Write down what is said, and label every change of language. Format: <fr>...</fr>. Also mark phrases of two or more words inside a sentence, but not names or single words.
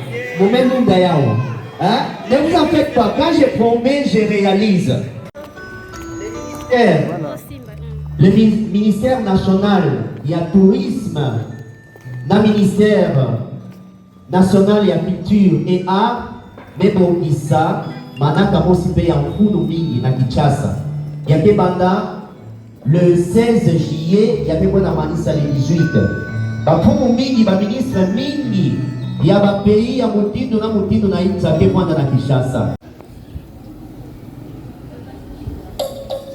<fr>Hein? Ne vous en faites pas. Quand je promets, je réalise. Le ministère national, il y a tourisme. Le ministère national, il y a culture et art. Mais bon, ça,</fr> <ktu>manaka mosi pe ya mfunu mingi na Kinshasa. Ya ke banda le 16 juillet, ya ke bona manisa le 18. Ba fumu mingi, ba ministre mingi, ya ba pays ya mutindo na itza ke bona na Kinshasa.</ktu>